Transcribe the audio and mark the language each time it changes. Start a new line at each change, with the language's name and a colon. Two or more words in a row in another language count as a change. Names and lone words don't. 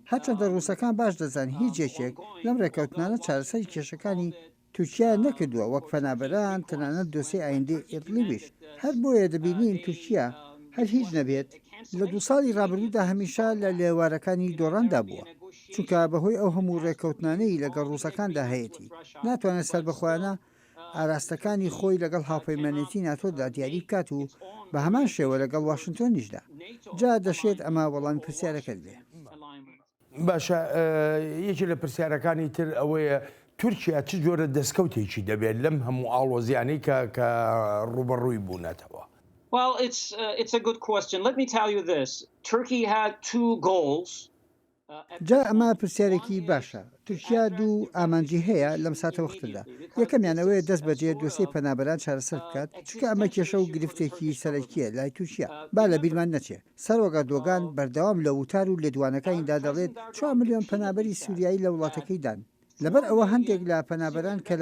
Central Kurdish: هەرچەندە ڕووسەکان باش دەزان هیچ یەکێک لەم ڕێکەوتنانە چارەسەری کێشەکانی تورکیا نەکردووە وەک پەنابەران تەنانەت دۆسەی ئایندەی ئیدلیبیش هەر بۆیە دەبینین تورکیا هەر هیچ نەبێت لە 2 ساڵی ڕابردوودا هەمیشە لە لێوارەکانی دۆڕاندا بووە چونکە بەهۆی ئەو هەموو ڕێکەوتنانەی لەگەڵ ڕووسەکاندا هەیەی ناتوانێت سەربەخۆیانە ئاراستەکانی خۆی لەگەڵ هاوپەیمانێتی ناتۆدا دیاری بکات و بە هەمان شێوە لەگەڵ واشنگتۆنیشدا جا دەشێت ئەمە وەڵامی پرسیارەکەت بێ باشە یەکی لە پرسیارەکانی تر ئەوەیە تورکیا چ جۆرە دەستکەوتێکی دەبێت لەم هەموو ئاڵۆزیانەی کە ڕوبەڕووی بوونەتەوە
English: Well, it's a good question. Let me tell you this. Turkey had 2 goals.
Central Kurdish: جا ئەمە پرسیارێکی باشە تورکیا دوو ئامانجی هەیە لەم ساتە وەختدا یەکەمیانەوەی دەست بەجێ دۆسەی پەنابەران چارەسەر بکات چکە ئەمە کێشە و گرفتێکی سەرەکیە لای تورکیا با لە بیرمان نەچێ سەرۆگە دۆگان بەردەوام لە وتار و لێدوانەکانیدا دەڵێت 4 ملیۆن پەنابەری سووریایی لە وڵاتەکەی دان لەبەر ئەوە هەندێک لە پەنابەران کە